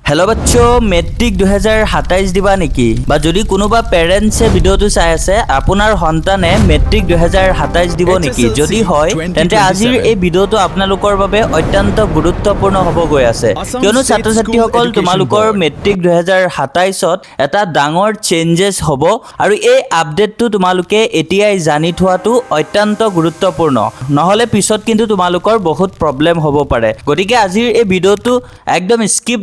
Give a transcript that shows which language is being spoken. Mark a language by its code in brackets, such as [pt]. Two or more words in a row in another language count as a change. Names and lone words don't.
[hi] हेलो बच्चों [as] মেট্ৰিক 2027 দিবা নেকি বা যদি কোনোবা পেৰেণ্টছে ভিডিওটো চাই আছে আপোনাৰ সন্তানে মেট্ৰিক 2027 দিব নেকি যদি হয় তেন্তে আজিৰ এই ভিডিওটো আপোনালোকৰ বাবে অত্যন্ত গুৰুত্বপূৰ্ণ হ'ব গৈ আছে কিয়নো ছাত্ৰ ছাত্ৰীসকল তোমালোকৰ মেট্ৰিক 2027 ত এটা ডাঙৰ চেঞ্জেস হ'ব আৰু এই আপডেটটো তোমালোকে এতিয়াই জানি থোৱাটো অত্যন্ত গুৰুত্বপূৰ্ণ নহলে পিছত কিন্তু তোমালোকৰ বহুত প্ৰবলেম হ'ব পাৰে গতিকে আজিৰ এই ভিডিওটো একদম স্কিপ